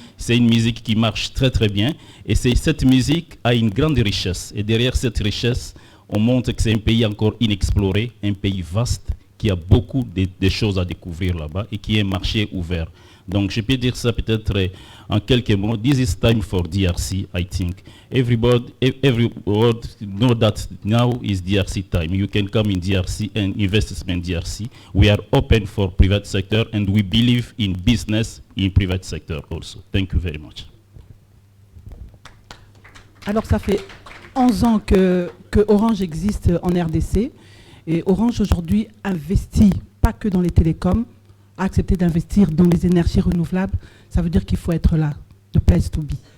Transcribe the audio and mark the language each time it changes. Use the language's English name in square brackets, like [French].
[French] C'est une musique qui marche très très bien. Et cette musique a une grande richesse. Et derrière cette richesse, on montre que c'est un pays encore inexploré, un pays vaste, qui a beaucoup de choses à découvrir là-bas et qui est un marché ouvert. Donc je peux dire ça peut-être en quelques mots. [English] This is time for DRC, I think. Everyone know that now is DRC time. You can come in DRC and invest in DRC. We are open for private sector and we believe in business in private sector also. Thank you very much. [French] Alors ça fait 11 ans que Orange existe en RDC. Et Orange aujourd'hui investit, pas que dans les télécoms, a accepté d'investir dans les énergies renouvelables. Ça veut dire qu'il faut être là, [English] the place to be.